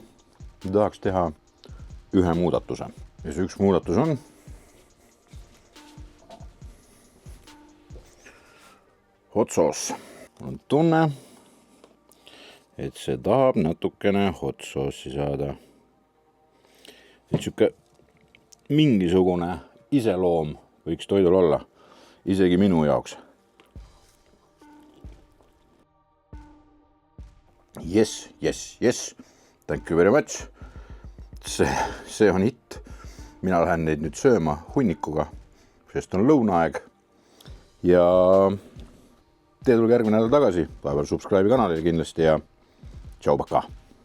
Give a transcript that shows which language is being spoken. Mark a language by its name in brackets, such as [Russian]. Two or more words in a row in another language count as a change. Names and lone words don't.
[Estonian] Tahaks teha ühe muudatuse. Ja see üks muudatus on [English] hot sauce. [Estonian] On tunne, et see tahab natukene [English] hot sauce'i [Estonian] saada. Et siuke mingisugune iseloom võiks toidul olla, isegi minu jaoks. [English] Yes. Thank you very much. [Estonian] See on hit. Mina lähen neid nüüd sööma hunnikuga, sest on lõunaaeg. Ja te tulge järgmine nädal tagasi. Vahepeal subscribe'i kanalile kindlasti ja tšau, paka!